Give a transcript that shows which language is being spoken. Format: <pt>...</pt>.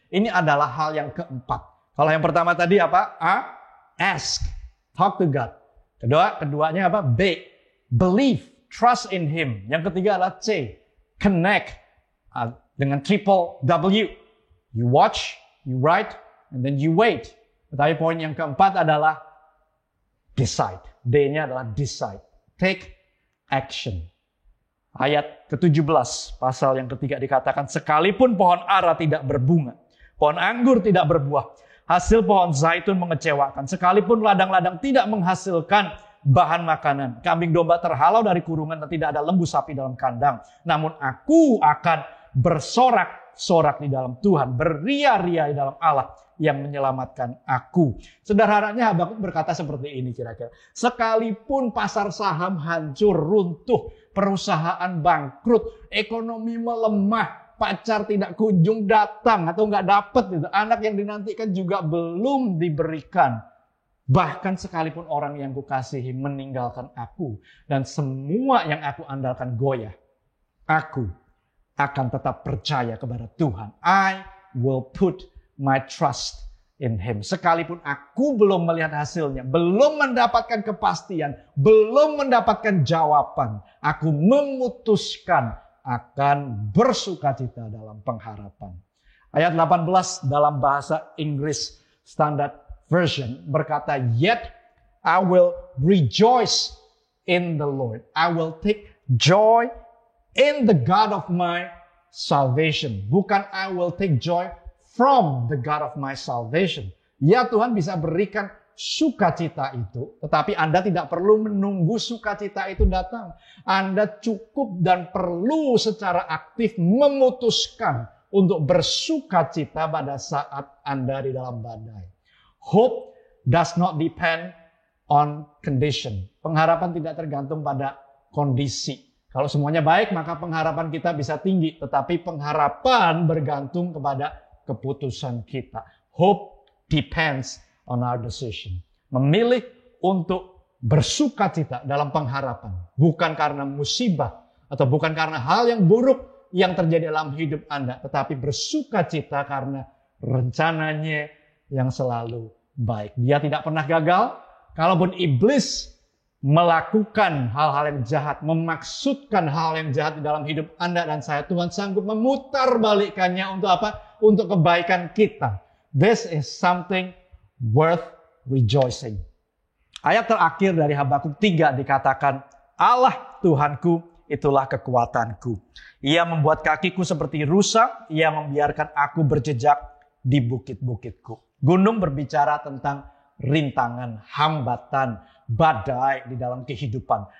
<id>Ini adalah hal yang keempat. Kalau yang pertama tadi apa? A, ask,</id> <en>talk to God.</en> <id>Keduanya apa? B, believe,</id> <en>trust in Him.</en> <id>Yang ketiga adalah C, connect, dengan triple W.</id> <en>You watch, you write, and then you wait.</en> <id>Tetapi poin yang keempat adalah decide. D-nya adalah decide.</id> <en>Take action.</en> <id>Ayat ke-17, pasal yang ketiga dikatakan, sekalipun pohon ara tidak berbunga, pohon anggur tidak berbuah, hasil pohon zaitun mengecewakan, sekalipun ladang-ladang tidak menghasilkan bahan makanan, kambing domba terhalau dari kurungan dan tidak ada lembu sapi dalam kandang, namun aku akan bersorak-sorak di dalam Tuhan, beria-ria di dalam Allah yang menyelamatkan aku. Sederhananya Habakuk berkata seperti ini kira-kira. Sekalipun pasar saham hancur, runtuh, perusahaan bangkrut, ekonomi melemah, pacar tidak kunjung datang atau nggak dapat, gitu. Anak yang dinantikan juga belum diberikan. Bahkan sekalipun orang yang kukasihi meninggalkan aku dan semua yang aku andalkan goyah, aku akan tetap percaya kepada Tuhan.</id> <en>I will put my trust in Him.</en> <id>Sekalipun aku belum melihat hasilnya, belum mendapatkan kepastian, belum mendapatkan jawaban, aku memutuskan akan bersukacita dalam pengharapan. Ayat 18 dalam bahasa Inggris Standard Version berkata,</id> <en>yet I will rejoice in the Lord. I will take joy in the God of my salvation.</en> <id>Bukan</id> <en>I will take joy from the God of my salvation.</en> <id>Ya, Tuhan bisa berikan sukacita itu, tetapi Anda tidak perlu menunggu sukacita itu datang. Anda cukup dan perlu secara aktif memutuskan untuk bersukacita pada saat Anda di dalam badai.</id> <en>Hope does not depend on condition.</en> <id>Pengharapan tidak tergantung pada kondisi. Kalau semuanya baik, maka pengharapan kita bisa tinggi. Tetapi pengharapan bergantung kepada keputusan kita.</id> <en>Hope depends on our decision.</en> <id>Memilih untuk bersukacita dalam pengharapan. Bukan karena musibah atau bukan karena hal yang buruk yang terjadi dalam hidup Anda. Tetapi bersukacita karena rencananya yang selalu baik. Dia tidak pernah gagal. Kalaupun iblis melakukan hal-hal yang jahat, memaksudkan hal yang jahat di dalam hidup Anda dan saya, Tuhan sanggup memutar balikannya untuk apa? Untuk kebaikan kita.</id> <en>This is something worth rejoicing.</en> <id>Ayat terakhir dari Habakuk 3 dikatakan, Allah Tuhanku itulah kekuatanku. Ia membuat kakiku seperti rusa, ia membiarkan aku berjejak di bukit-bukitku. Gunung berbicara tentang rintangan, hambatan, badai di dalam kehidupan.</id>